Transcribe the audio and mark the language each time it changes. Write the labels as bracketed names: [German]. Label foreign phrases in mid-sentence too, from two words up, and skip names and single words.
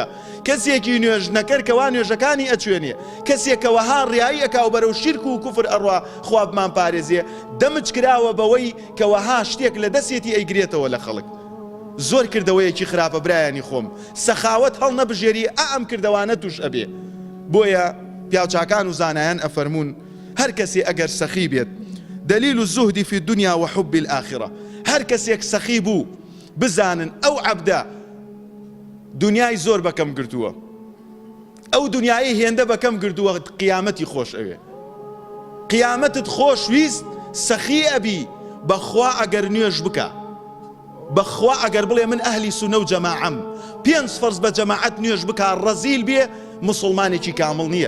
[Central Kurdish] کەسێکی نوێژ نەکەر کەوا نوێژەکانی ئەچوێنێ، کەسێکەوەها ڕیایی ئەکا و بەرەو شیرک و کوفر ئەڕوا خوابمان پارێزێ، دەمج کراوە بەوەی کەوەها شتێک لە دەستێتی ئەیگرێتەوە لە خەڵک. زۆر کردەوەیەکی خراپە برایانی خۆم، سەخاوەت هەڵ نەبژێری ئەم کردەوانە توش ئەبێ. بۆیە پیاوچاکان و زانایان ئەفەرمون هەر کەسێ ئەگەر سەخی بێت [Arabic] دلیل الزهد في الدنيا وحب الآخرة، [Central Kurdish] هەر کەسێک سەخی بوو بزانن ئەو عەبدە دنیای زۆر بەکەم گرتووە، ئەو دنیای هێندە بەکەم گرتووە، قیامەتی خۆش ئەوێ. قیامەتت خۆش ویست سەخی ئەبی بەخوا ئەگەر نوێژ بکە، بەخوا ئەگەر بڵێ من ئەهلی سونە و جەماعەم، 5 فەرز بە جەماعەت نوێژ بکە، ڕەزیل بێ، مسلمانێکی کامڵ نییە.